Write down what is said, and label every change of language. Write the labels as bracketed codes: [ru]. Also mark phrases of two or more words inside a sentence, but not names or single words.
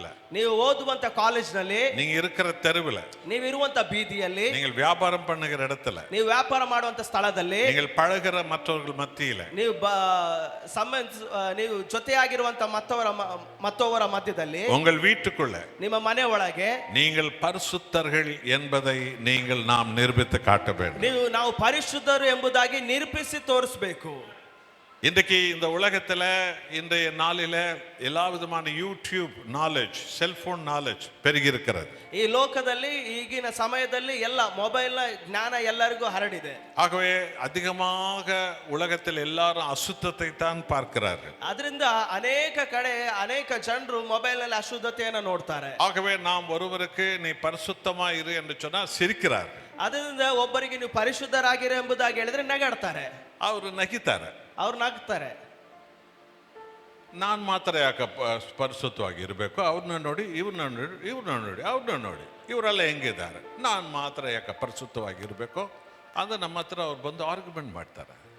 [kn] ನೀವು ಓದುವಂತ ಕಾಲೇಜ್ನಲ್ಲಿ, [ta] நீங்க இருக்கிற தெருவுல, [kn] ನೀವು ಇರುವಂತ ಬೀದಿಯಲ್ಲಿ, [ta] நீங்கள் வியாபாரம் பண்ணுகிற இடத்துல, [kn] ನೀವು ವ್ಯಾಪಾರ ಮಾಡುವಂತ ಸ್ಥಳದಲ್ಲಿ, [ta] நீங்கள் பழகுற மற்றவர்கள் மத்தியில, [kn] ನೀವು ಜೊತೆಯಾಗಿರುವಂತ ಮತ್ತೊಬ್ಬರ ಮಧ್ಯದಲ್ಲಿ, [ta] உங்கள் வீட்டுக்குள்ள, [kn] ನಿಮ್ಮ ಮನೆ ಒಳಗೆ [ta] நீங்கள் பரிசுத்தர்கள் என்பதை நாம் நிரூபித்து காட்ட வேண்டும். [kn] ನಾವು ಪರಿಶುದ್ಧರು ಎಂಬುದಾಗಿ ನಿರೂಪಿಸಿ ತೋರಿಸಬೇಕು. [ta] இன்றைக்கு இந்த உலகத்தில் இன்றைய நாளில் எல்லா விதமான யூடியூப் நாலேஜ், [en] cellphone knowledge [ta] பெருகி இருக்கிறது. [kn] ಈ ಲೋಕದಲ್ಲಿ ಈಗಿನ ಸಮಯದಲ್ಲಿ ಎಲ್ಲ ಮೊಬೈಲ್ನ ಜ್ಞಾನ ಎಲ್ಲರಿಗೂ ಹರಡಿದೆ. [ta] ஆகவே அதிகமாக உலகத்தில் எல்லாரும் அசுத்தத்தை தான் பார்க்கிறார்கள். [kn] ಅದರಿಂದ ಅನೇಕ ಕಡೆ ಅನೇಕ ಜನರು ಮೊಬೈಲ್ ನಲ್ಲಿ ಅಶುದ್ಧತೆಯನ್ನು ನೋಡ್ತಾರೆ. [ta] ஆகவே நாம் ஒருவருக்கு நீ பரிசுத்தமா இரு என்று சொன்னால் சிரிக்கிறார். [kn] ಅದರಿಂದ ಒಬ್ಬರಿಗೆ ನೀವು ಪರಿಶುದ್ಧರಾಗಿರಿ ಎಂಬುದಾಗಿ ಹೇಳಿದ್ರೆ ನಗಾಡ್ತಾರೆ, ಅವರು ನಗಿತಾರೆ, ಅವ್ರು ನಗ್ತಾರೆ. ನಾನು ಮಾತ್ರ ಯಾಕೆ ಪರಿಶುದ್ಧವಾಗಿ ಇರಬೇಕು, ಅವ್ರನ್ನ ನೋಡಿ ಇವ್ರನ್ನ ನೋಡಿ ಇವ್ರನ್ನ ನೋಡಿ ಅವ್ರನ್ನ ನೋಡಿ ಇವರೆಲ್ಲ ಹೆಂಗಿದ್ದಾರೆ, ನಾನು ಮಾತ್ರ ಯಾಕೆ ಪರಿಶುದ್ಧವಾಗಿ ಇರಬೇಕು ಅಂದ್ರೆ ನಮ್ಮ ಹತ್ರ ಅವ್ರು ಬಂದು ಆರ್ಗ್ಯುಮೆಂಟ್ ಮಾಡ್ತಾರೆ.